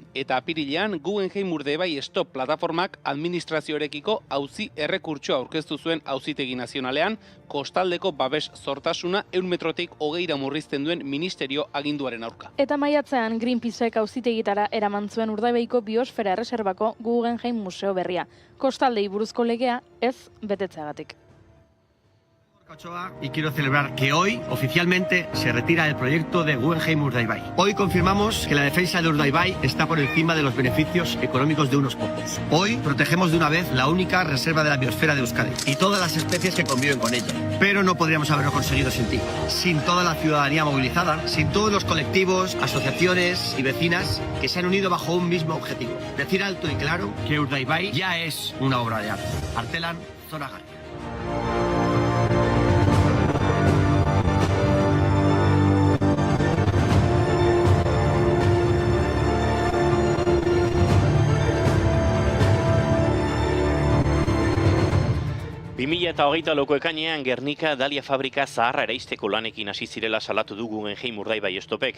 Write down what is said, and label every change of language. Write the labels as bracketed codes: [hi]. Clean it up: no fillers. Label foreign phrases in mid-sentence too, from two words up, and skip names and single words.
[eu] Eta apirilean Guggenheim Urdaibai Stop plataformak administrazioarekiko auzi errekurtsoa aurkeztu zuen Auzitegi Nazionalean, kostaldeko babes zortasuna 100 metrotik 20ra murrizten duen ministerio aginduaren aurka. Eta maiatzean Greenpeaceek auzitegitara eraman zuen Urdaibaiko biosfera erreserbako Guggenheim museo berria. Kostaldei buruzko legea ez betetzeagatik. [es] Y quiero celebrar que hoy oficialmente se retira el proyecto de Guggenheim Urdaibai. Hoy confirmamos que la defensa de Urdaibai está por encima de los beneficios económicos de unos pocos. Hoy protegemos de una vez la única reserva de la biosfera de Euskadi y todas las especies que conviven con ella. Pero no podríamos haberlo conseguido sin ti, sin toda la ciudadanía movilizada, sin todos los colectivos, asociaciones y vecinas que se han unido bajo un mismo objetivo. Decir alto y claro que Urdaibai ya es una obra de arte. [eu] Artelan, Zona García. Eta hogeita loko ekainean Gernika Dalia fabrika zaharra eraisteko lanekin hasi zirela salatu du Guggenheim Urdaibai estopek.